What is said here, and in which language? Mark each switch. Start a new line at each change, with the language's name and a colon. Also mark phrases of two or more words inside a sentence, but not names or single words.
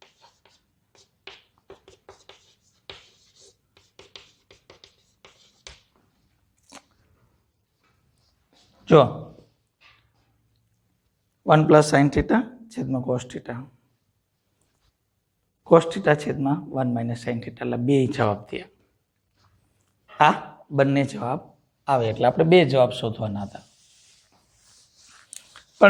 Gujarati: जो
English: 1 plus sine theta
Gujarati: છેદ માં
English: cos theta
Gujarati: છેદ માં
English: 1 minus sine theta
Gujarati: એટલે બે જવાબ થયા। આ બંને જવાબ આવે એટલે આપણે બે જવાબ શોધવાના હતા।